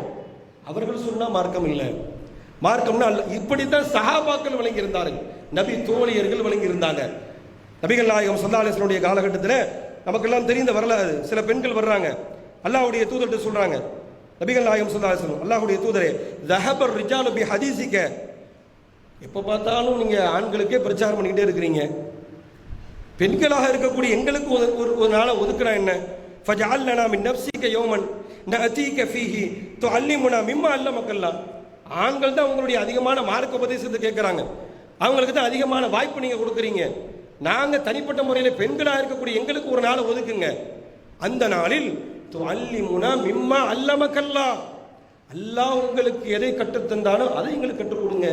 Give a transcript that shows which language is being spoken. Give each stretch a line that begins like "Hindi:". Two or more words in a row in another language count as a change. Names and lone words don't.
Tamil: அவர்கள் சொன்னா மார்க்கம் இல்லை. மார்க்கம்னா இப்படித்தான் சஹாபாக்கள் வழங்கி இருந்தார்கள், நபி தோழியர்கள் வழங்கி இருந்தாங்க. நபிகள் நாயகம்
Arabic: صلى الله عليه وسلم
Tamil: காலகட்டத்தில் நமக்கெல்லாம் தெரிந்த வரலாறு. சில பெண்கள் வர்றாங்க, அல்லாஹ்வுடைய தூதர்கிட்ட சொல்றாங்க, நபிகள் நாயகம்
Arabic: صلى الله عليه وسلم,
Tamil: அல்லாஹ்வுடைய தூதரே,
Arabic: ذهب الرجال بحديثك,
Tamil: எப்போ பார்த்தாலும் நீங்க ஆண்களுக்கே பிரச்சாரம் பண்ணிக்கிட்டே இருக்கிறீங்க, பெண்களாக இருக்கக்கூடிய எங்களுக்கு ஒரு நாளை ஒதுக்குறா என்ன?
Arabic: فجعل لنا من نفسك يوما نأتيك فيه تعلمنا مما علمك الله.
Tamil: ஆண்கள் தான் உங்களுடைய அதிகமான மார்க்க உபதேசத்தை கேட்குறாங்க, அவங்களுக்கு தான் அதிகமான வாய்ப்பு நீங்கள் கொடுக்குறீங்க. நாங்கள் தனிப்பட்ட முறையில் பெண்களாக இருக்கக்கூடிய எங்களுக்கு ஒரு நாளை ஒதுக்குங்க. அந்த நாளில்
Arabic: تعلمنا مما علمك الله,
Tamil: அல்லாஹ் உங்களுக்கு எதை கற்றுத்தந்தானோ அதை எங்களுக்கு கற்றுக் கொடுங்க.